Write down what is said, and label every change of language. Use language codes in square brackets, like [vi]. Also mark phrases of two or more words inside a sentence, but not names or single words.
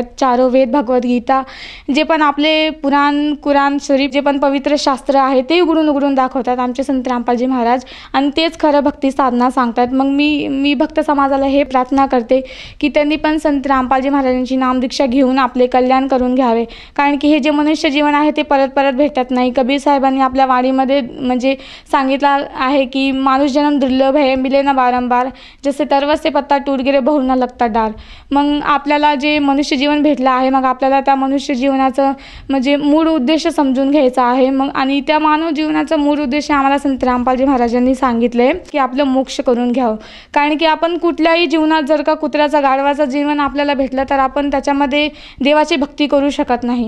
[mr] 4 वेद, भगवद्गीता, जे पण आपले पुराण, कुराण शरीफ, जे पण पवित्र शास्त्र आहे ते उघडून दाखवतात आमचे संत रामपालजी महाराज, आणि तेच खरं भक्ती साधना सांगतात. मग मी भक्त समाजाला हे प्रार्थना करते की त्यांनी पण संत रामपालजी महाराजांची नामदीक्षा घेऊन आपले कल्याण करून घ्यावे, कारण की हे जे मनुष्य जीवन आहे ते परत भेटत नाही. कबीर साहेबांनी आपल्या वाणीमध्ये म्हणजे सांगितलं आहे की माणूस जन्म दुर्लभ आहे, [hi] मिले ना बारंबार, जसे तरवस से पत्ता टूट गिरे बहु ना लगता डार. [mr] मग आपल्याला जे मनुष्य जीवन भेटलं आहे, मग आपल्याला त्या मनुष्य जीवनाचं म्हणजे मूळ उद्देश समजून घ्यायचा आहे. मग आणि त्या मानव जीवनाचा मूळ उद्देश आम्हाला संत रामपालजी महाराजांनी सांगितले की आपलं मोक्ष करून घ्यावं, कारण की आपण कुठल्याही जीवनात जर का कुत्र्याचा गाढवाचं जीवन आपल्याला भेटलं तर आपण त्याच्यामध्ये देवाची भक्ती करू शकत नाही.